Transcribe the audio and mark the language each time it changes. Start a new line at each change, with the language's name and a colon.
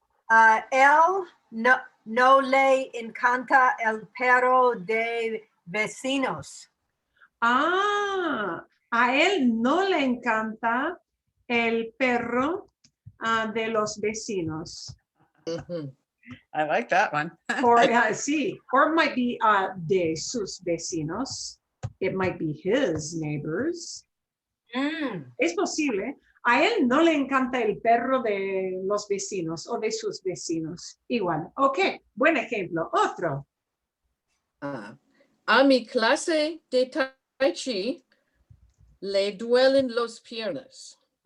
Spanish: Él no le encanta el perro de vecinos. A él no le encanta el perro de los vecinos. Mhm.
English: I like that one. Or sí, or it might be
Spanish: de sus vecinos.
English: It might be his neighbors.
Spanish: Es posible. A él no le encanta el perro de los vecinos o de sus vecinos. Igual. Ok, buen ejemplo. Otro. A mi clase de tai chi le duelen los piernas.